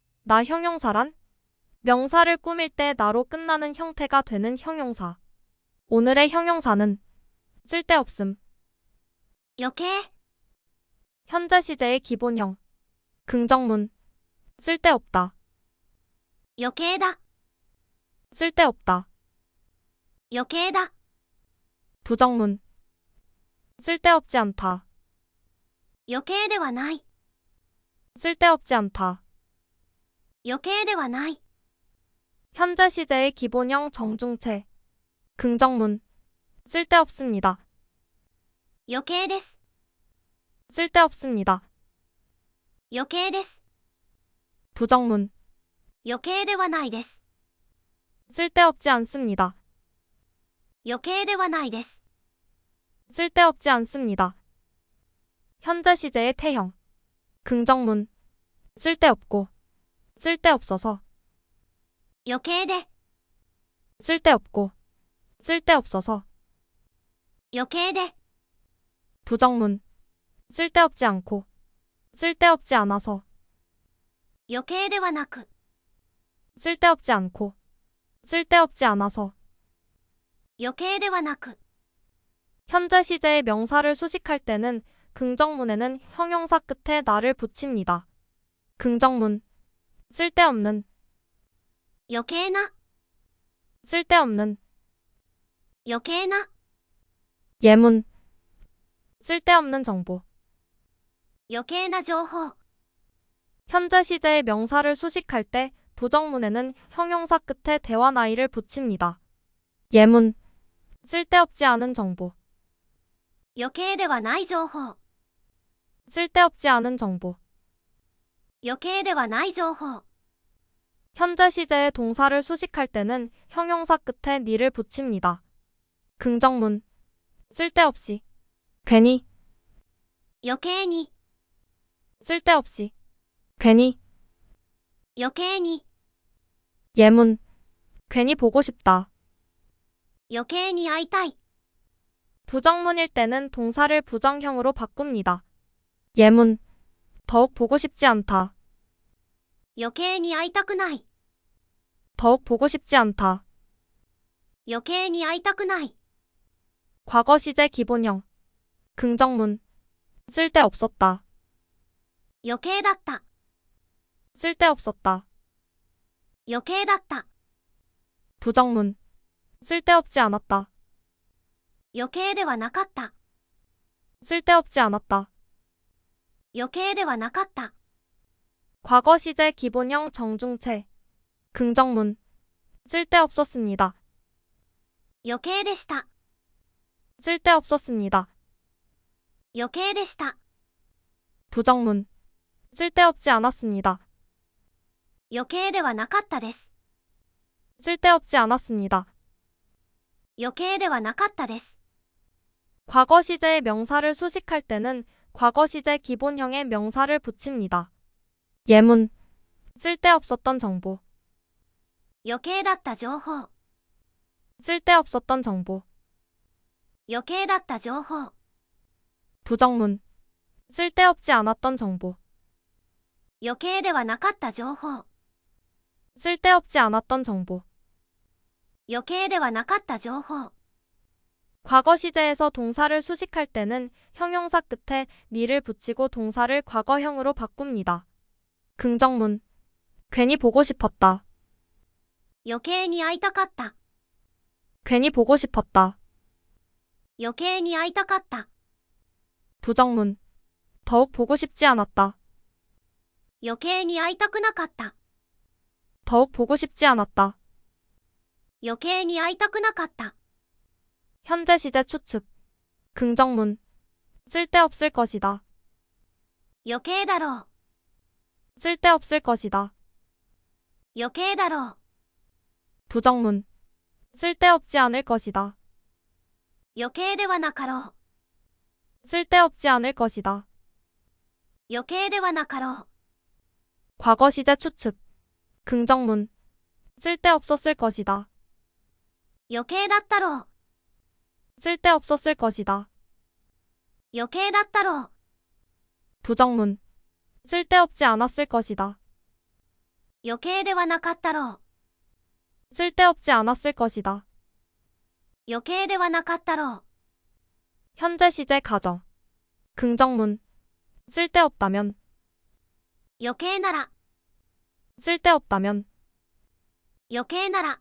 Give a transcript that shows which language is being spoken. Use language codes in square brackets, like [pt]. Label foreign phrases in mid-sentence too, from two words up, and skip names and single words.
[ko] 나 형용사란? 명사를 꾸밀 때 나로 끝나는 형태가 되는 형용사. 오늘의 형용사는 쓸데없음. [ja] 余計、 [ko] 현재 시제의 기본형. 긍정문. 쓸데없다. [ja] 余計だ、 [ko] 쓸데없다. [ja] 余計だ、 [ko] 부정문. 쓸데없지 않다. [ja] 余計ではない、 [ko] 쓸데없지 않다. [ja] 余計ではない、 [ko] 현재 시제의 기본형 정중체. 긍정문. 쓸데없습니다. [ja] 余計です、 [ko] 쓸데없습니다. [ja] 余計です、 [ko] 부정문. [ja] 余計ではないです、 [ko] 쓸데없지 않습니다. [ja] 余計ではないです、 [ko] 쓸데없지 않습니다. 현재 시제의 태형. 긍정문. 쓸데없고. 쓸데없어서. [ja] 余計で、 [ko] 쓸데없고. 쓸데없어서. [ja] 余計で、 [ko] 부정문. 쓸데없지 않고. 쓸데없지 않아서. [ja] 余計ではなく、 [ko] 쓸데없지 않고. 쓸데없지 않아서. [ja] 余計ではなく、 [ko] 현재 시제의 명사를 수식할 때는 긍정문에는 형용사 끝에 나를 붙입니다. 긍정문. 쓸데없는. [ja] 余計な、 [ko] 쓸데없는. [ja] 余計な、 [ko] 예문. 쓸데없는 정보. [ja] 余計な情報、 [ko] 현재 시제의 명사를 수식할 때 부정문에는 형용사 끝에 대화나이를 붙입니다. 예문. 쓸데없지 않은 정보. [ja] 余計ではない情報、 [ko] 쓸데없지 않은 정보. [ja] 余計ではない情報、 [ko] 현재 시제의 동사를 수식할 때는 형용사 끝에 니를 붙입니다. 긍정문. 쓸데없이. 괜히. [ja] 余計に、 [ko] 쓸데없이. 괜히. [ja] 余計に、 [ko] 예문. 괜히 보고 싶다. [ja] 余計に会いたい、 [ko] 부정문일 때는 동사를 부정형으로 바꿉니다. 예문. 더욱 보고 싶지 않다. [ja] 余計に会いたくない、 [ko] 더욱 보고 싶지 않다. [ja] 余計に会いたくない、 [ko] 과거 시제 기본형. 긍정문. 쓸데없었다. [ja] 余計だった、 [ko] 쓸데없었다. [ja] 余計だった、 [ko] 부정문. 쓸데없지 않았다. [ja] 余計ではなかった、 [ko] 쓸데없지 않았다. [ja] 余計ではなかった、 [ko] 과거 시제 기본형 정중체. 긍정문. 쓸데없었습니다. [ja] 余計でした、 [ko] 쓸데없었습니다. [ja] 余計でした、 [ko] 부정문. 쓸데없지 않았습니다. [ja] 余計ではなかったです、 [ko] 쓸데없지 않았습니다. [ja] 余計ではなかったです、 [ko] 과거 시제의 명사를 수식할 때는 과거 시제 기본형의 명사를 붙입니다. 예문. 쓸데없었던 정보. [ja] 余計だった情報、 [ko] 쓸데없었던 정보. [ja] 余計だった情報、 [ko] 부정문. 쓸데없지 않았던 정보. [ja] 余計ではなかった情報、 [ko] 쓸데없지 않았던 정보. [ja] 余計ではなかった情報、 [ko] 과거 시제에서 동사를 수식할 때는 형용사 끝에 니를 붙이고 동사를 과거형으로 바꿉니다. 긍정문. 괜히 보고 싶었다. [ja] 余計に会いたかった、 [ko] 괜히 보고 싶었다. [ja] 余計に会いたかった、 [ko] 부정문. 더욱 보고 싶지 않았다. [ja] 余計に会いたくなかった、 [ko] 더욱 보고 싶지 않았다. [ja] 余計に会いたくなかった、 [ko] 현재 시제 추측. 긍정문. 쓸데없을 것이다. [ja] 余計だろう、 [ko] 쓸데없을 것이다. [ja] 余計だろう、 [ko] 부정문. 쓸데없지 않을 것이다. [ja] 余計ではなかろう、 [ko] 쓸데없지 않을 것이다. [ja] 余計ではなかろう、 [ko] 과거 시제 추측. 긍정문. 쓸데없었을 것이다. [ja] 余計だったろう、 [ko] 쓸데없었을 것이다. [ja] 余計だったろう、 [ko] 부정문. 쓸데없지 않았을 것이다. [ja] 余計ではなかったろう。 [ko] 쓸데없지 않았을 것이다. [ja] 余計ではなかったろう。 [ko] 현재 시제 가정. 긍정문. 쓸데없다면, [ja] 余計なら、 [ko] 쓸데없다면. [ja] 余計なら、